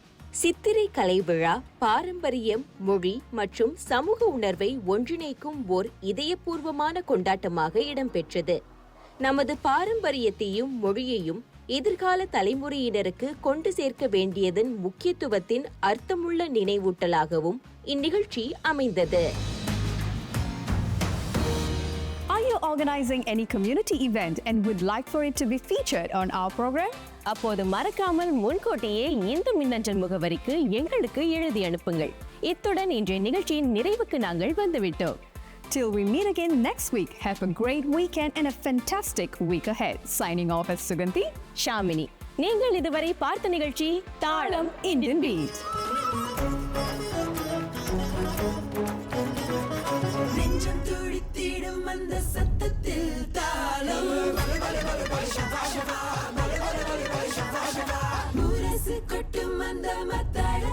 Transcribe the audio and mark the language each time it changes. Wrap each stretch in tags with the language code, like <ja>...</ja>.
<ta>சித்திரை கலை விழா பாரம்பரியம், மொழி மற்றும் சமூக உணர்வை ஒன்றிணைக்கும் ஓர் இதயபூர்வமான கொண்டாட்டமாக இடம்பெற்றது. நமது பாரம்பரியத்தையும் மொழியையும் எதிர்கால தலைமுறையினருக்கு கொண்டு சேர்க்க வேண்டியதன் முக்கியத்துவத்தின் அர்த்தமுள்ள நினைவூட்டலாகவும் இந்நிகழ்ச்சி அமைந்தது.</ta> <en>Are you organizing any community event and would like for it to be featured on our program?</en> <ta>அப்போது மறக்காமல் முன்கூட்டியே இந்த மின்னஞ்சல் முகவரிக்கு எங்களுக்கு எழுதி அனுப்புங்கள். இத்துடன் இன்றைய நிகழ்ச்சியின் நிறைவுக்கு நாங்கள் வந்துவிட்டோம்.</ta> <en>Till we meet again next week, have a great weekend and a fantastic week ahead. Signing off as Suganti,</en> <ta>Shamini. நீங்கள் இதுவரை பார்த்த நிகழ்ச்சி தாளம் இந்தியன் பீட். நெஞ்சம் துடித்திடும் அந்த சத்தத்தில் தாளம், முரசு கொட்டும் அந்த மத்த</ta>